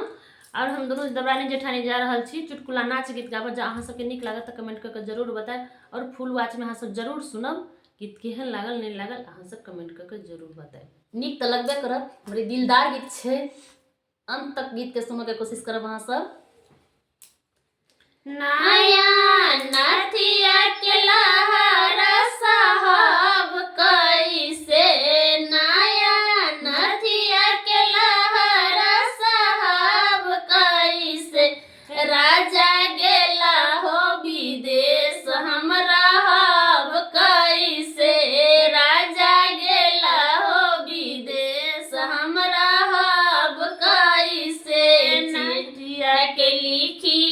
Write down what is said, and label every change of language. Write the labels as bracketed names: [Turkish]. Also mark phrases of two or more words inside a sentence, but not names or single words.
[Maithili] और हम दोनों दबरानी जेठानी जा रहल छी चुटकुला नाच गीत गाबऽ। जँ अहाँ सबके नीक लागत तऽ कमेंट करके जरूर बताएब और [English] full watch [Maithili] में अहाँ सब जरूर सुनब। गीत केहन लागल नहीं लागल अहाँ सब कमेंट करके जरूर बताएब। नीक तऽ लगबे करत, बड़ी दिलदार गीत छै। अंत तक गीत के सुनऽ के कोशिश करब अहाँ सब। नया नथिया के लहरा साहब कैसे, नया नथिया के लहरा साहब कैसे, राजा गेला हो विदेश हम रहब कैसे, राजा गेला हो विदेश हम रहब कैसे, नथिया के लिखी